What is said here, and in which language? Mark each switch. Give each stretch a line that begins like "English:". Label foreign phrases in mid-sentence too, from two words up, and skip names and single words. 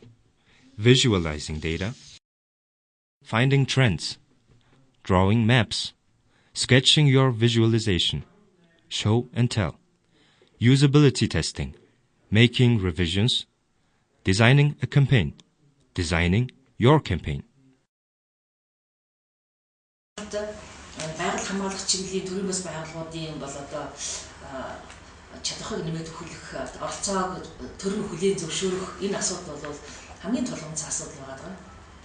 English: Visualizing data. Finding trends. Drawing maps. Sketching your visualization. Show and tell. Usability testing. Making revisions. Designing a campaign. Designing your campaign.
Mongolian: Байгаль хамгаалах чиглэлийн төрийн бас байгууллагуудын бол одоо чадварыг нэмээд өгөх, оролцоог төрийн хүлээн зөвшөөрөх энэ асуудал бол хамгийн тулгымц асуудал байгаа.